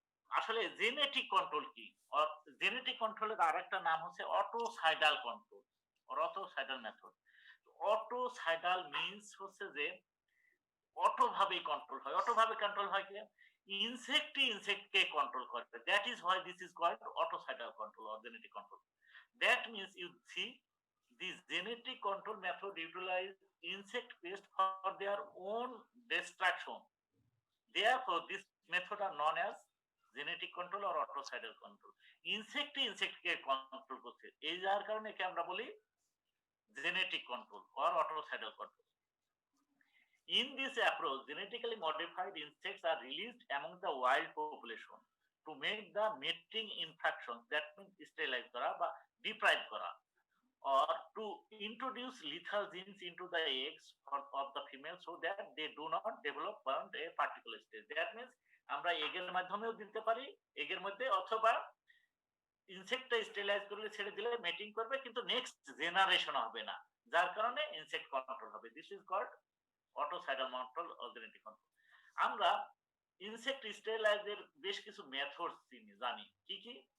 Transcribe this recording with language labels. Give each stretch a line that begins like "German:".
Bangla: আসলে genetic control কি? Genetic কন্ট্রোলের আরেকটা নাম হচ্ছে অটোসাইডাল কন্ট্রোল অর অটোসাইডাল মেথড। অটোসাইডাল মিন্স হচ্ছে যে অটো ভাবে কন্ট্রোল হয়। অটো ভাবে কন্ট্রোল হয় কি? ইনসেক্টকে কন্ট্রোল করে।
English: That is why this is called autocidal control or genetic control. That means you see this genetic control method utilize insect pest for their own destruction. Therefore, this method are known as genetic control or autocidal control.
Bangla: Insect K control করছে, এই যার কারণে কি আমরা বলি
English: genetic control or autocidal control. In this approach, genetically modified insects are released among the wild population to make the mating infection, that means sterilize
Bangla: kora ba deprive kora,
English: or to introduce lethal genes into the eggs of the female so that they do not develop beyond a particular stage. That means
Bangla: আমরা এগের মাধ্যমেও দিতে পারি, এগের মধ্যে, অথবা ইনসেক্টটা sterilise করলে ছেড়ে দিলে মেটিং করবে, কিন্তু নেক্সট জেনারেশন হবে না, যার কারণে ইনসেক্ট কন্ট্রোল হবে।
English: This is called autocidal control or genetic control.
Bangla: আমরা ইনসেক্ট স্টেরিলাইজের বেশ কিছু মেথড জানি। কি কি?